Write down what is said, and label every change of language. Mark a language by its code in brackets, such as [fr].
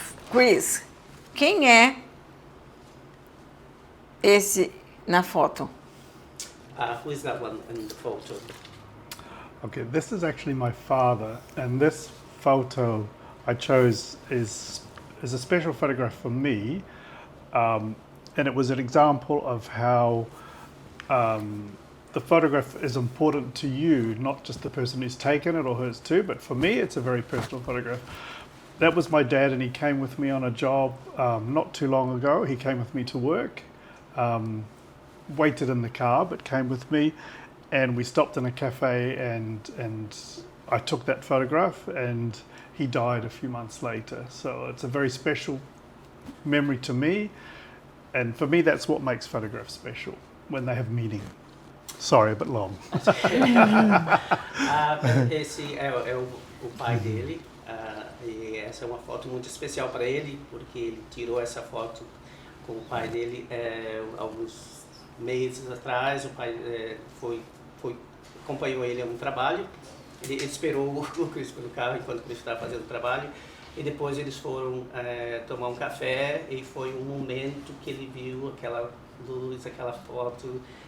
[pt] Chris, quem é esse na foto? [en] Who is that one in the photo? Okay, this is actually my father, and this photo I chose is a special photograph for me, and it was an example of how the photograph is important to you, not just the person who's taken it or who it's to, but for me it's a very personal photograph. That was my dad, and he came with me on a job not too long ago. He came with me to work. Waited in the car, but came with me, and we stopped in a cafe, and I took that photograph, and he died a few months later. So it's a very special memory to me, and for me that's what makes photographs special, when they have meaning. Sorry, a bit long. [pt] Esse é o pai dele, e essa é uma foto muito especial para ele, porque ele tirou essa foto com o pai dele alguns meses atrás. O pai acompanhou ele a um trabalho, ele esperou o Chris pelo carro enquanto o Chris estava fazendo o trabalho, e depois eles foram tomar um café, e foi um momento que ele viu aquela luz, aquela foto,